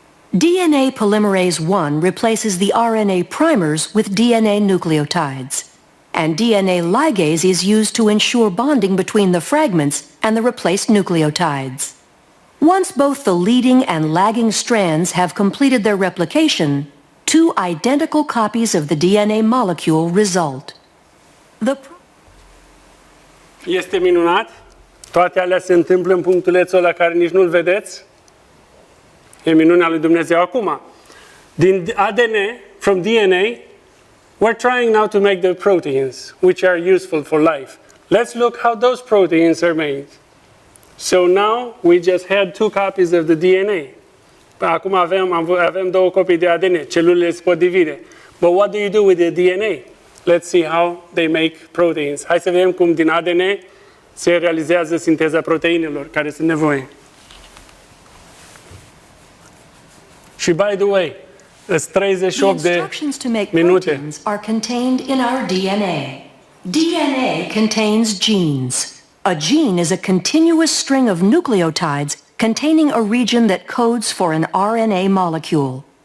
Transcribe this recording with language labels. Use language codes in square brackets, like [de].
[en] DNA polymerase I replaces the RNA primers with DNA nucleotides, and DNA ligase is used to ensure bonding between the fragments and the replaced nucleotides. Once both the leading and lagging strands have completed their replication, two identical copies of the DNA molecule result. [ro] Este minunat. Toate alea se întâmplă în punctulețul ăla care nici nu-l vedeți. E minunea lui Dumnezeu. Acum, din ADN, [en] from DNA, we're trying now to make the proteins, which are useful for life. Let's look how those proteins are made. So now, we just had 2 copies of the DNA. [ro] Acum avem 2 copii de ADN. Celulele se pot divide. [en] But what do you do with the DNA? Let's see how they make proteins. [ro] Hai să vedem cum din ADN se realizează sinteza proteinelor care sunt nevoie. [en] Și by the way, it's [ro] 38 de minute. [en] Are contained in our DNA. DNA contains genes. A gene is a continuous string of nucleotides containing a region that codes for an RNA molecule.